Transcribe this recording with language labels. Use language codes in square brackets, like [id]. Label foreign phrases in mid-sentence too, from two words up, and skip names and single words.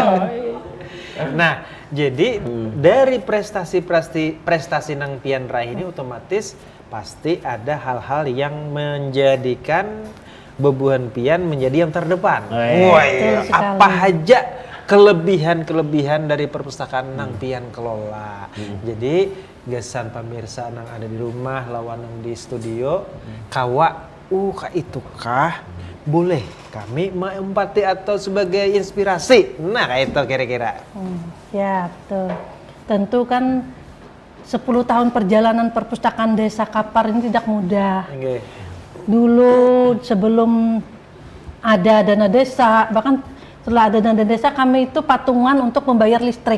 [id] Nah, jadi dari prestasi nang Pian Rai ini otomatis pasti ada hal-hal yang menjadikan bebuhan Pian menjadi yang terdepan. Wah, iya. Betul Apa sekali. aja kelebihan dari perpustakaan nang Pian kelola. [bjn] Jadi gesan pemirsa nang ada di rumah lawan nang di studio, kawa, kak itu kah? [id] Boleh kami mengempati atau sebagai inspirasi. Nah, kayak itu kira-kira. Ya, betul. Tentu kan 10 tahun perjalanan perpustakaan Desa Kapar ini tidak mudah. Oke. Dulu sebelum ada dana desa, bahkan setelah ada dana desa kami itu patungan untuk membayar listrik.